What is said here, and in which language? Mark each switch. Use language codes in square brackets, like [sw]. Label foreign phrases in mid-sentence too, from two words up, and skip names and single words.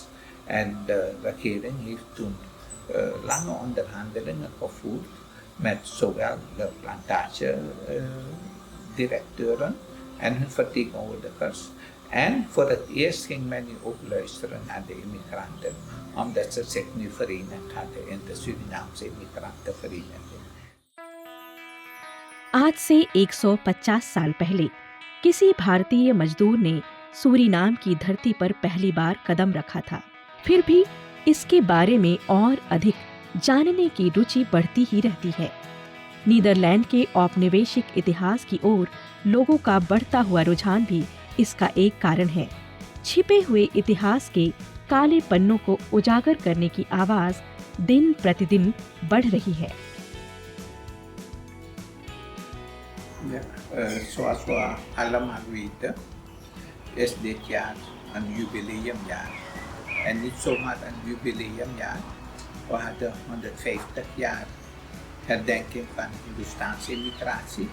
[nl] En de regering heeft toen lange onderhandelingen gevoerd met zowel de plantagedirecteuren en hun vertegenwoordigers. En voor het eerst ging men nu ook luisteren naar de immigranten, omdat ze zich nu verenigd hadden in de Surinaamse Immigrantenvereniging. [hi] आज से 150 साल पहले किसी भारतीय मजदूर ने सूरीनाम की धरती पर पहली बार कदम रखा था। फिर भी इसके बारे में और अधिक जानने की रुचि बढ़ती ही रहती है। नीदरलैंड के औपनिवेशिक इतिहास की ओर लोगों का बढ़ता हुआ रुझान भी इसका एक कारण है। छिपे हुए इतिहास के काले पन्नों को उजागर करने की आवाज दिन प्रतिदिन बढ़ रही है। [nl] Ja, zoals we allemaal weten, is dit jaar een jubileumjaar. En niet zomaar een jubileumjaar. We hadden 150 jaar herdenking van Hindoestaanse immigratie.